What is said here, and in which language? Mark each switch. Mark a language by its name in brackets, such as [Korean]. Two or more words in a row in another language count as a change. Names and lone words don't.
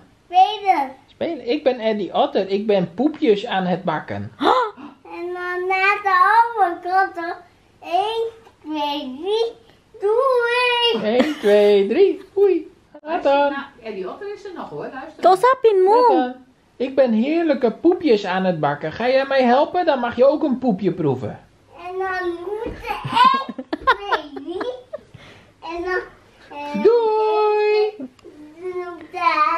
[Dutch] Peter. Spelen. Ik ben Eddie Otter. Ik ben poepjes aan het bakken. En dan na de overkant. 1, 2, 3. Doei. 1, 2, 3. Oei. Nathan. Nou, Eddie Otter is er nog hoor, luister. [Filipino] Kausapin mo. [Dutch] Nathan. Ik ben heerlijke poepjes aan het bakken. Ga jij mij helpen? Dan mag je ook een poepje proeven. En dan moeten 1, 2, 3. En dan... Doei. Doei.